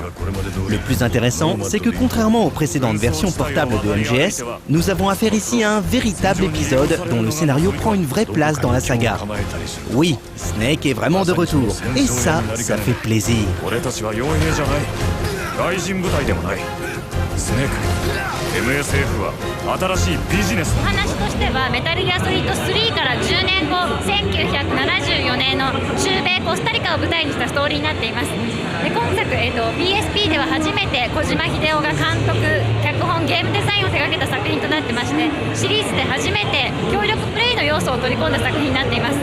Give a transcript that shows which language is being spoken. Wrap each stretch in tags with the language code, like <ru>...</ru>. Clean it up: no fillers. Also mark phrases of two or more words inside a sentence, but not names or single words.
<fr>Le plus intéressant, c'est que contrairement aux précédentes versions portables de MGS, nous avons affaire ici à un véritable épisode dont le scénario prend une vraie place dans la saga. Oui, Snake est vraiment de retour, et ça fait plaisir.</fr> <ja>MSF は新しいビジネスお話としてはメタルギアソリッド3から10年後1974年の中米コスタリカを舞台にしたストーリーになっています。で今作、PSP では初めて小島秀夫が監督、脚本、ゲームデザインを手掛けた作品となってまして、シリーズで初めて協力プレイの要素を取り込んだ作品になっています。</ja>